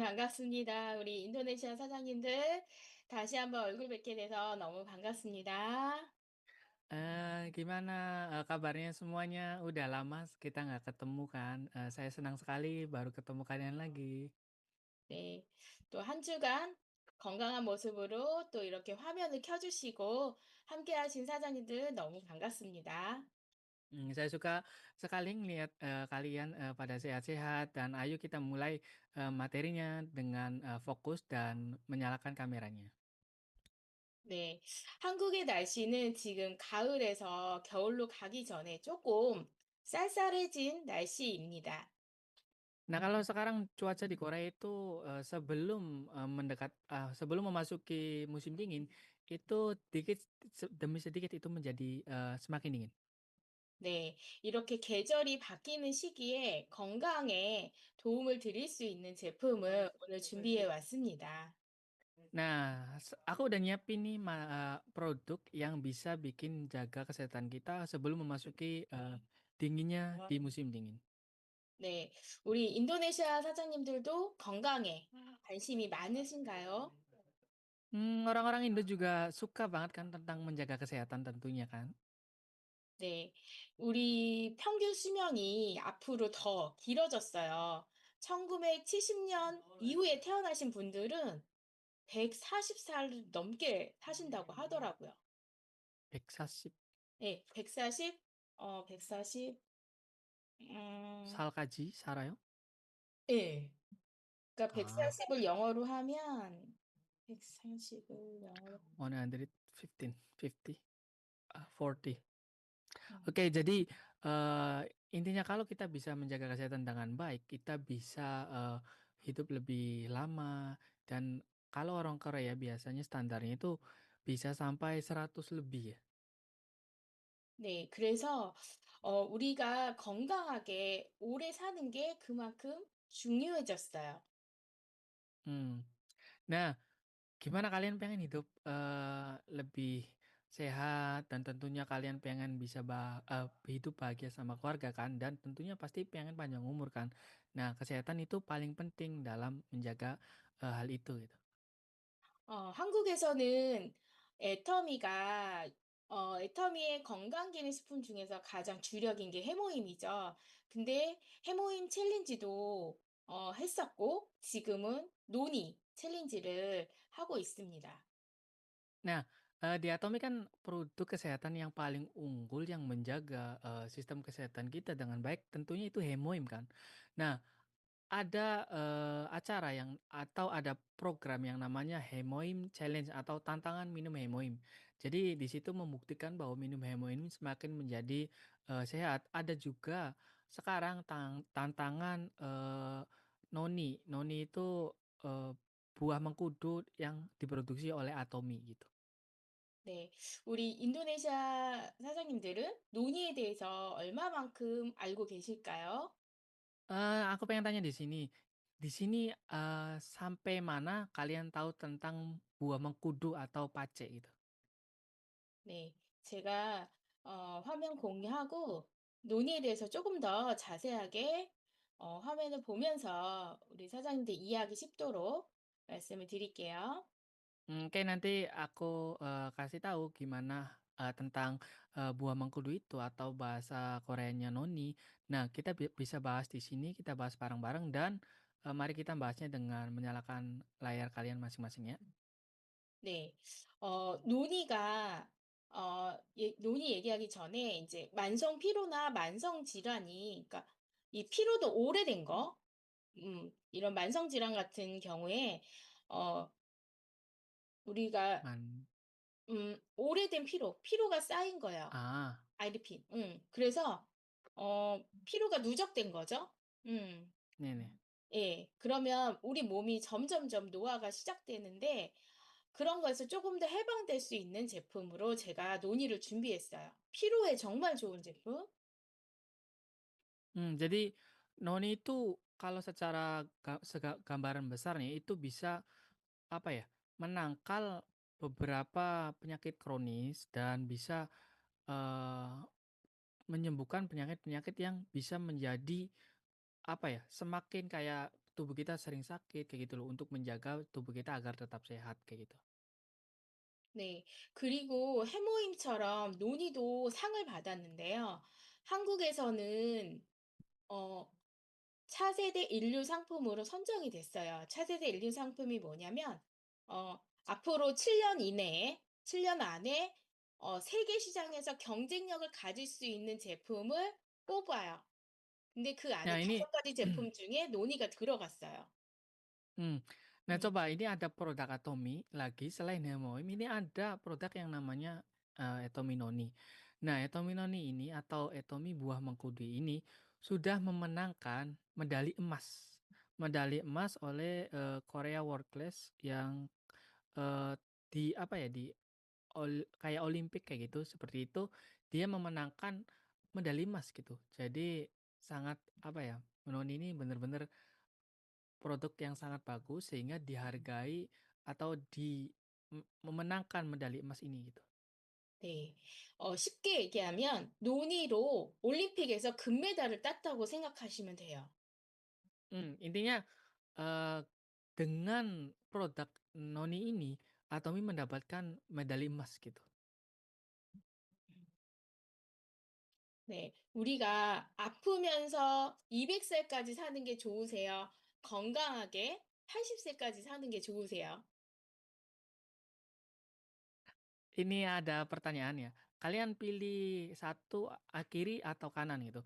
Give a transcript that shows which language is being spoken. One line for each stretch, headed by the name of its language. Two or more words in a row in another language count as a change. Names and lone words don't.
Korean: 반갑습니다. 우리 인도네시아 사장님들 다시 한번 얼굴 뵙게 돼서 너무 반갑습니다.
Indonesian: Gimana, kabarnya semuanya? Udah lama kita nggak ketemu kan, saya senang sekali baru ketemu kalian lagi.
Korean: 네. 또 한 주간 건강한 모습으로 또 이렇게 화면을 켜주시고 함께 하신 사장님들 너무 반갑습니다.
Indonesian: Saya suka sekali ngelihat, kalian, pada sehat-sehat dan ayo kita mulai, materinya dengan, fokus dan menyalakan kameranya.
Korean: 네. 한국의 날씨는 지금 가을에서 겨울로 가기 전에 조금 쌀쌀해진 날씨입니다.
Indonesian: Nah, kalau sekarang cuaca di Korea itu, sebelum memasuki musim dingin, itu dikit demi sedikit itu menjadi, semakin dingin.
Korean: 네, 이렇게 계절이 바뀌는 시기에 건강에 도움을 드릴 수 있는 제품을 오늘 준비해 왔습니다.
Indonesian: Nah, aku udah nyiapin nih produk yang bisa bikin jaga kesehatan kita sebelum memasuki, dinginnya di musim dingin.
Korean: 네, 우리 인도네시아 사장님들도 건강에 관심이 많으신가요?
Indonesian: Orang-orang Indo juga suka banget kan tentang menjaga kesehatan tentunya kan.
Korean: 네, 우리 평균 수명이 앞으로 더 길어졌어요. 1970년 이후에 태어나신 분들은 140살 넘게 사신다고 하더라고요. 140 네, 140, 140, 음, 살까지 살아요? 예. 그러니까 Ah, 140을 영어로 하면 140을 영어로 115, 50, 40. 음.
Indonesian: Oke, jadi, intinya kalau kita bisa menjaga kesehatan dengan baik, kita bisa, hidup lebih lama dan kalau orang Korea biasanya standarnya itu bisa sampai 100 lebih ya.
Korean: 네. 그래서 우리가 건강하게 오래 사는 게 그만큼 중요해졌어요. Mmm.
Indonesian: Nah, gimana kalian pengen hidup, lebih sehat dan tentunya kalian pengen bisa hidup bahagia sama keluarga kan dan tentunya pasti pengen panjang umur kan. Nah, kesehatan itu paling penting dalam menjaga, hal itu gitu.
Korean: 한국에서는 애터미가 애터미의 건강기능식품 중에서 가장 주력인 게 해모임이죠. 근데 해모임 챌린지도 했었고 지금은 노니 챌린지를 하고 있습니다.
Indonesian: Nah, di Atomi kan produk kesehatan yang paling unggul yang menjaga, sistem kesehatan kita dengan baik tentunya itu Hemoim kan. Nah, ada, acara atau ada program yang namanya Hemoim Challenge atau tantangan minum Hemoim. Jadi di situ membuktikan bahwa minum Hemoim semakin menjadi, sehat. Ada juga sekarang tantangan, Noni. Noni itu, buah mengkudu yang diproduksi oleh Atomi gitu.
Korean: 네. 우리 인도네시아 사장님들은 노니에 대해서 얼마만큼 알고 계실까요?
Indonesian: Aku pengen tanya di sini, sampai mana kalian tahu tentang buah mengkudu atau pace gitu?
Korean: 네. 제가 화면 공유하고 논의에 대해서 조금 더 자세하게 화면을 보면서 우리 사장님들 이해하기 쉽도록 말씀을 드릴게요.
Indonesian: Oke, nanti aku, kasih tahu gimana, tentang, buah mengkudu itu atau bahasa Koreanya noni. Nah, kita bisa bahas di sini, kita bahas bareng-bareng dan, mari kita bahasnya dengan menyalakan layar kalian masing-masing ya.
Korean: 네. 논의가 논의 얘기하기 전에 이제 만성 피로나 만성 질환이 그러니까 이 피로도 오래된 거 이런 만성 질환 같은 경우에 어 우리가 Man 오래된 피로가 쌓인 거예요. ah, 아이르핀. 그래서 피로가 누적된 거죠. 음.
Indonesian: nih.
Korean: 예. 그러면 우리 몸이 점점점 노화가 시작되는데 그런 거에서 조금 더 해방될 수 있는 제품으로 제가 논의를 준비했어요. 피로에 정말 좋은 제품.
Indonesian: Jadi noni itu kalau secara gambaran besarnya itu bisa, apa ya, menangkal beberapa penyakit kronis dan bisa, eee, menyembuhkan penyakit-penyakit yang bisa menjadi, apa ya, semakin kayak tubuh kita sering sakit kayak gitu loh, untuk menjaga tubuh kita agar tetap sehat kayak gitu.
Korean: 네. 그리고 해모임처럼 논의도 상을 받았는데요. 한국에서는 어 차세대 인류 상품으로 선정이 됐어요. 차세대 인류 상품이 뭐냐면 앞으로 7년 이내에 7년 안에 세계 시장에서 경쟁력을 가질 수 있는 제품을 뽑아요. 근데 그 안에
Indonesian: Nah ini
Korean: 5가지 제품 중에 논이가 들어갔어요. Hmm. Nah 음.
Indonesian: coba ini ada produk Atomy lagi selain Hemoim ini ada produk yang namanya, Etomi Noni. Nah Etomi Noni ini atau Etomi buah mengkudu ini sudah memenangkan medali emas. Medali emas oleh, Korea World Class yang, di apa ya, di kayak olimpik kayak gitu, seperti itu, dia memenangkan medali emas gitu. Jadi sangat apa ya, Noni ini bener-bener produk yang sangat bagus sehingga dihargai atau memenangkan medali emas ini gitu.
Korean: 네. 쉽게 얘기하면 논이로 올림픽에서 금메달을 땄다고 생각하시면 돼요.
Indonesian: Intinya, eee, dengan produk Noni ini, Atomy mendapatkan medali emas gitu.
Korean: 네. 우리가 아프면서 200 살까지 사는 게 좋으세요? 건강하게 80 세까지 사는 게 좋으세요?
Indonesian: Ini ada pertanyaan ya, kalian pilih satu, kiri atau kanan gitu?